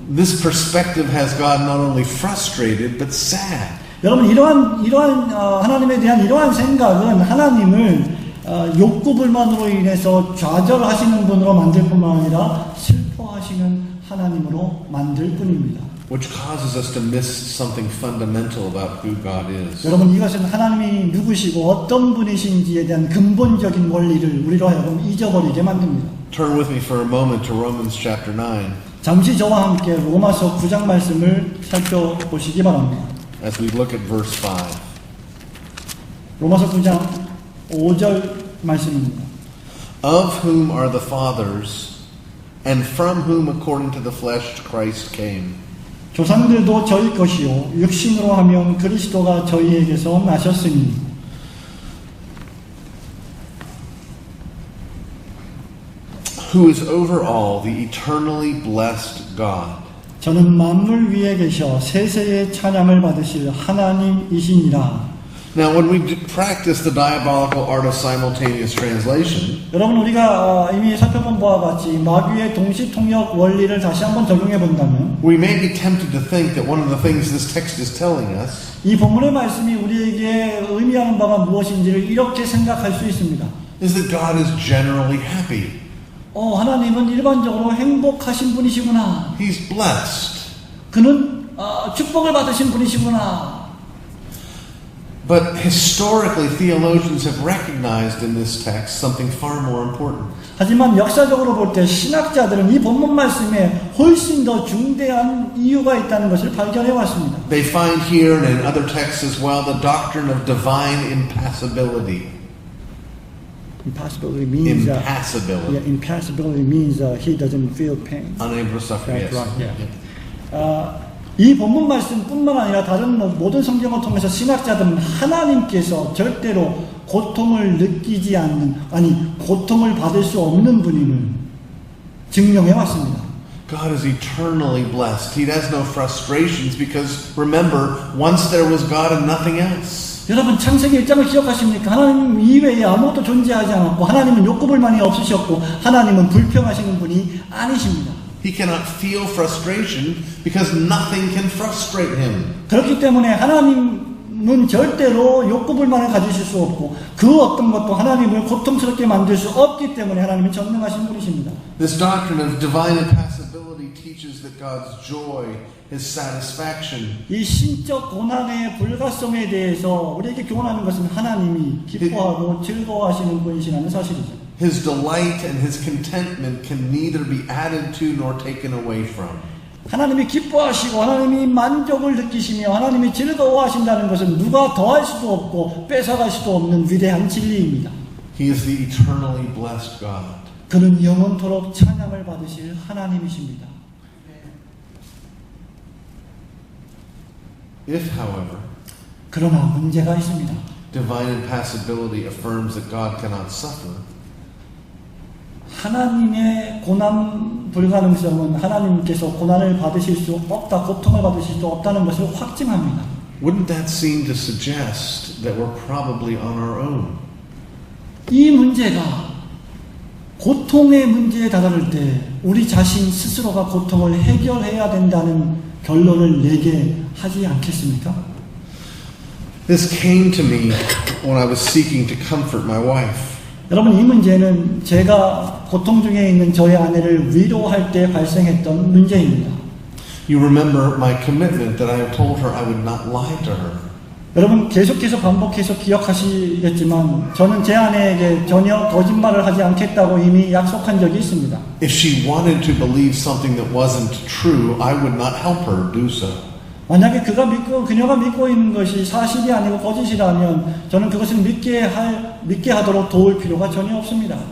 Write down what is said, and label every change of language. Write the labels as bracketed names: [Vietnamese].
[English] This perspective has God not only frustrated but sad. [Korean] 여러분 이러한 하나님에 대한 이러한 생각은 하나님을 욕구 불만으로 인해서 좌절하시는 분으로 만들 뿐만 아니라 슬퍼하시는 하나님으로 만들 뿐입니다. [English] Which causes us to miss something fundamental about who God is. [Korean] 여러분 이것은 하나님이 누구시고 어떤 분이신지에 대한 근본적인 원리를 우리로 하여금 잊어버리게 만듭니다. [English] Turn with me for a moment to Romans chapter 9 [Korean] 잠시 저와 함께 로마서 9장 말씀을 살펴보시기 바랍니다. [English] as we look at verse 5. [Korean] 로마서 9장 5절 말씀입니다. [English] Of whom are the fathers, and from whom according to the flesh Christ came. [Korean] 조상들도 저희 것이요 육신으로 하면 그리스도가 저희에게서 나셨으니 [English] Who is over all, the eternally blessed God. [Korean] 저는 만물 위에 계셔 세세의 찬양을 받으실 하나님이시니라. [English] Now, when we practice the diabolical art of simultaneous translation, [Korean] 여러분 우리가 이미 살펴본 바와 같이 마귀의 동시 통역 원리를 다시 한번 적용해 본다면 [English] we may be tempted to think that one of the things this text is telling us [Korean] 이 본문의 말씀이 우리에게 의미하는 바가 무엇인지를 이렇게 생각할 수 있습니다. [English] is that God is generally happy. [Korean] 하나님은 일반적으로 행복하신 분이시구나. [English] He's blessed. [Korean] 그는 축복을 받으신 분이시구나. [English] But historically, theologians have recognized in this text something far more important. [Korean] 하지만 역사적으로 볼 때 신학자들은 이 본문 말씀에 훨씬 더 중대한 이유가 있다는 것을 발견해 왔습니다. [English] They find here and in other texts as well the doctrine of divine impassibility. Impassibility means impassibility means he doesn't feel pain. Unable to suffer. That's Yes. right. Yeah. [Korean] 이 본문 말씀뿐만 아니라 다른 모든 성경을 통해서 신학자들은 하나님께서 절대로 고통을 느끼지 않는, 고통을 받을 수 없는 분임을 증명해 왔습니다. [English] God is eternally blessed. He has no frustrations because remember, once there was God and nothing else. [Korean] 여러분 창세기 1장을 기억하십니까? 하나님 이외에 아무것도 존재하지 않았고 하나님은 욕구불만이 없으셨고 하나님은 불평하시는 분이 아니십니다. [English] He cannot feel frustration because nothing can frustrate him. [Korean] 그렇기 때문에 하나님은 절대로 욕구불만을 가지실 수 없고 그 어떤 것도 하나님을 고통스럽게 만들 수 없기 때문에 하나님은 전능하신 분이십니다. [English] This doctrine of divine impassibility teaches that God's joy, His satisfaction, [Korean] 이 신적 고난의 불가성에 대해서 우리에게 교훈하는 것은 하나님이 기뻐하고 즐거워하시는 분이시라는 사실이죠. [English] His delight and His contentment can neither be added to nor taken away from. [Korean] 하나님이 기뻐하시고 하나님이 만족을 느끼시며 하나님이 즐거워하신다는 것은 누가 더할 수도 없고 뺏어갈 수도 없는 위대한 진리입니다. [English] He is the eternally blessed God. [Korean] 그는 영원토록 찬양을 받으실 하나님이십니다. [English] If, however, [Korean] 그러나 문제가 있습니다. [English] divine impassibility affirms that God cannot suffer, [Korean] 하나님의 고난 불가능성은 하나님께서 고난을 받으실 수 없다, 고통을 받으실 수 없다는 것을 확증합니다. [English] wouldn't that seem to suggest that we're probably on our own? [Korean] 이 문제가 고통의 문제에 다다를 때 우리 자신 스스로가 고통을 해결해야 된다는 결론을 내게 하지 않겠습니까? [English] This came to me when I was seeking to comfort my wife. [Korean] 여러분 이 문제는 제가 고통 중에 있는 저의 아내를 위로할 때 발생했던 문제입니다. [English] You remember my commitment that I told her I would not lie to her. [Korean] 여러분 계속해서 반복해서 기억하시겠지만 저는 제 아내에게 전혀 거짓말을 하지 않겠다고 이미 약속한 적이 있습니다. [English] If she wanted to believe something that wasn't true, I would not help her do so. [Korean] 만약에 그녀가 믿고 있는 것이 사실이 아니고 거짓이라면 저는 그것을 믿게 하도록 도울 필요가 전혀 없습니다.